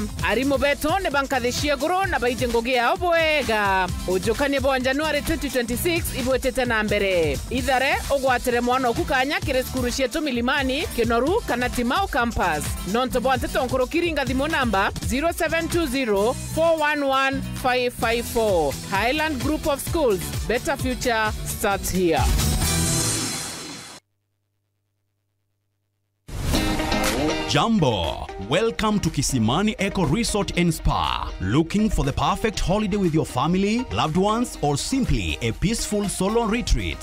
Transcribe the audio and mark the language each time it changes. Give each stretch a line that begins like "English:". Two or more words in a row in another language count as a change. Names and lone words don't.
Meru: Arimu beto ne bankadhishia guru na baije ngogi yao bwega. Ujukani bo January 2026 ibwetete na mbere. Idhare ogwatere mwana oku kanya kire skuru cietu Milimani, Kinoru kana Timau campus. Nonto bo anteto nkuru kiringa thimo namba 0720 411 554.
English: Highland Group of Schools. Better future starts here. Jumbo, welcome to Kisimani Eco Resort and Spa. Looking for the perfect holiday with your family, loved ones, or simply a peaceful solo retreat?